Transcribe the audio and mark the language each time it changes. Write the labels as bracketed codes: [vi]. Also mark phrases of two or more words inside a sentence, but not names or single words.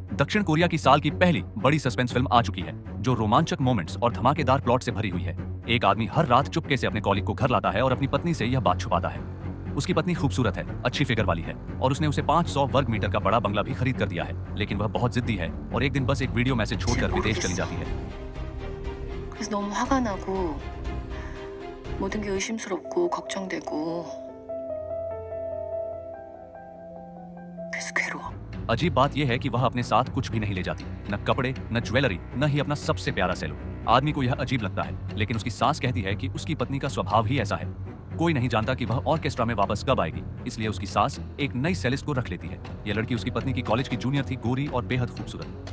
[hi] दक्षिण कोरिया की साल की पहली बड़ी [en] suspense film [hi] आ चुकी है जो रोमांचक मोमेंट्स और धमाकेदार प्लॉट से भरी हुई है। एक आदमी हर रात चुपके से अपने कॉलीग को घर लाता है और अपनी पत्नी से यह बात छुपाता है। उसकी पत्नी खूबसूरत है, अच्छी फिगर वाली है और उसने उसे 500 वर्ग मीटर का बड़ा बंगला भी खरीद कर दिया है, लेकिन वह बहुत जिद्दी है और एक दिन बस एक [en] video message [hi] छोड़कर विदेश चली जाती है। [ko] 그래서 너무 화가 나고 모든 게 의심스럽고 걱정되고 그래서 괴로워. [hi] अजीब बात यह है कि वह अपने साथ कुछ भी नहीं ले जाती, न कपड़े, न ज्वेलरी, न ही अपना सबसे प्यारा सैलून। आदमी को यह अजीब लगता है, लेकिन उसकी सास कहती है कि उसकी पत्नी का स्वभाव ही ऐसा है। कोई नहीं जानता कि वह ऑर्केस्ट्रा में वापस कब आएगी, इसलिए उसकी सास एक नई सेलिस्ट को रख लेती है। यह लड़की उसकी पत्नी की कॉलेज की जूनियर थी, गोरी और बेहद खूबसूरत।